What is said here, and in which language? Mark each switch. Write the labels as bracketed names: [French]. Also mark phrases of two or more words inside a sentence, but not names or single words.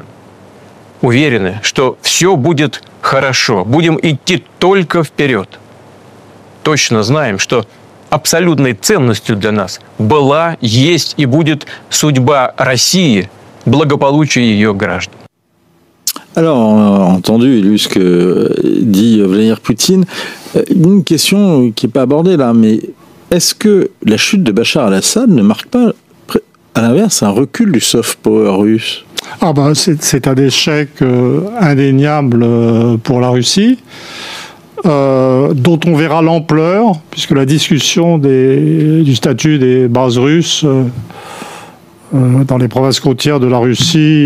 [Russian] Уверены, что все будет хорошо, будем идти только вперед. Точно знаем, что абсолютной ценностью для нас была, есть и будет судьба России, благополучие ее граждан. [French] Alors, on a entendu, lu ce que dit Vladimir Poutine. Une question qui n'est pas abordée là, mais est-ce que la chute de Bachar al-Assad ne marque pas, à l'inverse, un recul du soft power russe? Ah ben, c'est un échec indéniable pour la Russie, dont on verra l'ampleur, puisque la discussion du statut des bases russes dans les provinces côtières de la Russie...